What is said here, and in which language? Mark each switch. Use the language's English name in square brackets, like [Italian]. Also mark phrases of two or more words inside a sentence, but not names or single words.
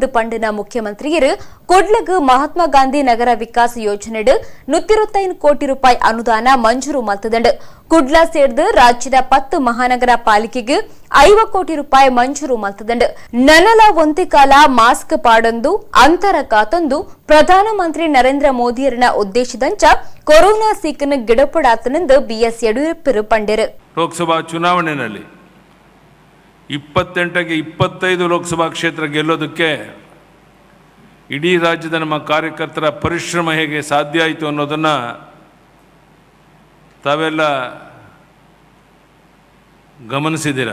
[Tulu] ಪಂಡಿನ ಮುಖ್ಯಮಂತ್ರಿಯರು ಕೊಡ್ಲಗ್ ಮಹಾತ್ಮ ಗಾಂಧಿ ನಗರ ವಿಕಾಸ ಯೋಜನೆಡು 125 ಕೋಟಿ ರೂಪಾಯಿ ಅನುದಾನ ಮಂಜೂರು ಮಲ್ತದಂಡು ಕುಡ್ಲ ಸೇರಿದ ರಾಜ್ಯದ 10 ಮಹಾನಗರ ಪಾಲಿಕೆಗೆ 50 ಕೋಟಿ ರೂಪಾಯಿ ಮಂಜೂರು ಮಲ್ತದಂಡು ನನಲ ಒಂತಿ ಕಾಲ ಮಾಸ್ಕ್ ಪಾಡೊಂದು ಅಂತರ ಕಾತೊಂದು ಪ್ರಧಾನಮಂತ್ರಿ ನರೇಂದ್ರ ಮೋದಿಯರನ ಉದ್ದೇಶದಂಚ ಕೊರೋನಾ ಸೀಕನ ಗಿಡಪಡಾತನೆಂದು ಬಿಎಸ್ ಯಡಿಯೂರಪ್ಪ ಪಂಡೆರು. [Kannada] ಲೋಕಸಭಾ ಚುನಾವಣೆಯಲ್ಲಿ 28ಕ್ಕೆ 25 ಲೋಕಸಭಾ ಕ್ಷೇತ್ರ ಗೆಲ್ಲೋದಕ್ಕೆ ಇಡೀ ರಾಜ್ಯದ ನಮ್ಮ ಕಾರ್ಯಕರ್ತರ ಪರಿಶ್ರಮ ಹೇಗೆ ಸಾಧ್ಯ ಆಯಿತು ಅನ್ನೋದನ್ನು ತಾವೆಲ್ಲ ಗಮನಿಸಿದ್ದೀರ.